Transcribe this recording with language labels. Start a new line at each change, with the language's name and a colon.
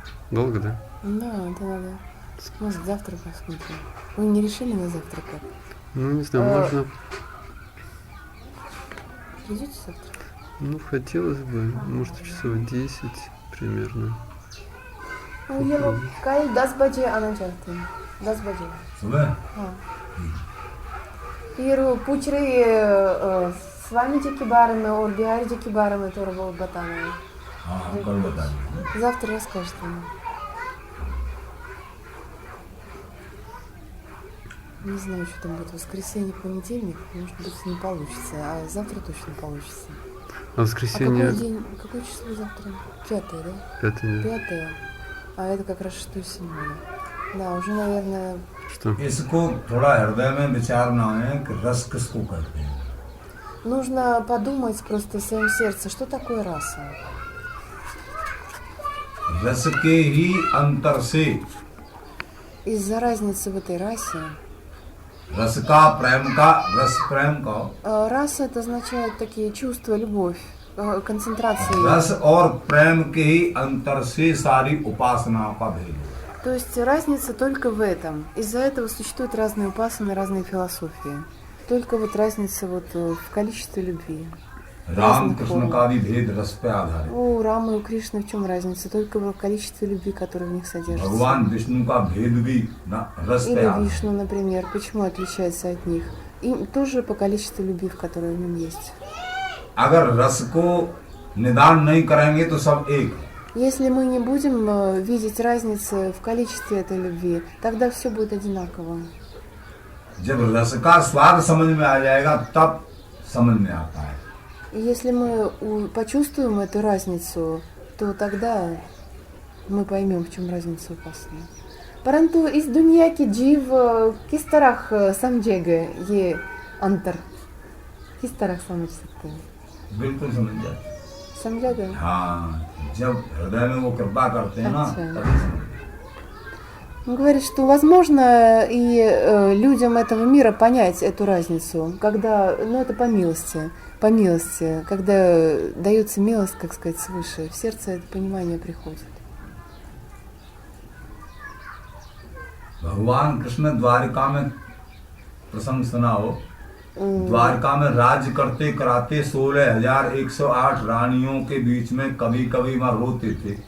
Russian: Долго, да? Да, это надо. Может, завтра посмотрим. Вы не решили на завтра как? Ну, не знаю, можно... Придете завтра? Ну, хотелось бы, может, часов 10 примерно.
Hindi: Ну, ये लोग कल 10 बजे आना चाहते हैं. 10 बजे. सुबह हाँ. फिर वो पूछ रही है स्वामी जी के बारे में और बिहारी जी के बारे में थोड़ा बहुत बताना है. हाँ कल बता दीजिए।
Russian: Завтра расскажет ему. Не знаю, что там будет. Воскресенье, понедельник, может быть, не получится. А завтра точно получится. А А воскресенье... какой день? Какое число завтра? 5, да? 5 дня. 5. А это как раз 6-7. Да, уже, наверное... Что?
Hindi: इसको थोड़ा हृदय में विचारना है कि रस किसको कहते हैं।
Russian: Нужно подумать просто в своем сердце, что такое раса.
Hindi: रस के ही अंतर से
Russian: Из-за разницы в этой расе.
Hindi: रस का रस प्रेम का
Russian: Раса это означает такие чувства, любовь, концентрация.
Hindi: रस और प्रेम के ही अंतर से सारी उपासनाओं का भेद है।
Russian: То есть разница только в этом. Из-за этого существуют разные упасаны, разные философии. Только вот разница вот в количестве любви.
Hindi: राम
Russian: разных
Hindi: कृष्ण
Russian: форм.
Hindi: का भी भेद रस पे आधारित।
Russian: У Рамы и у Кришны в чем разница? Только в количестве любви, которое в них содержится.
Hindi: भगवान विष्णु का भेद भी रस पे
Russian: Или
Hindi: आधारित।
Russian: Вишну, например, почему отличается от них? Им тоже по количеству любви, в которой в нем есть.
Hindi: अगर रस को निदान नहीं करेंगे तो सब एक है।
Russian: Если мы не будем видеть разницы в количестве этой любви, тогда все будет одинаково.
Hindi: जब रस का स्वाद समझ में आ जाएगा तब समझ में आता है।
Russian: И если мы почувствуем эту разницу, то тогда мы поймем, в чем разница упасна.
Hindi: Паранту из दुनिया की जीव किस तरह समझेगा ये अंतर? किस तरह समझ सकते हैं? बिल्कुल समझ जाते। समझेगा? हाँ, जब हृदय में वो कृपा करते हैं ना अच्छा। तभी समझ।
Russian: Он говорит, что возможно и людям этого мира понять эту разницу, когда, ну это по милости, когда дается милость, как сказать, свыше, в сердце это понимание приходит.
Hindi: भगवान कृष्ण द्वारिका में प्रसंग सुना हो। द्वारका में राज्य करते कराते 16,108 रानियों के बीच में कभी कभी वहाँ रोते थे।